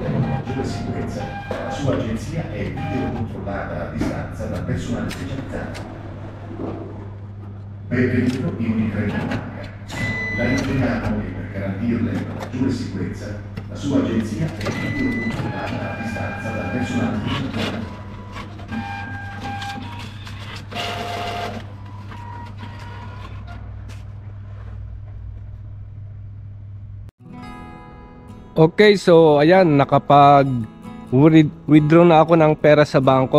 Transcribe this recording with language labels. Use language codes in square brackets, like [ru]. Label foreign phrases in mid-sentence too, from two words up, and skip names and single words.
[it] maggiore sicurezza, la sua agenzia è videocontrollata a distanza dal personale specializzato. Benvenuto in Unicredit Banca. La informiamo che per garantirle la maggiore sicurezza, la sua agenzia è videocontrollata a distanza dal personale specializzato. [tl] Okay, so ayan, withdraw na ako ng pera sa bangko.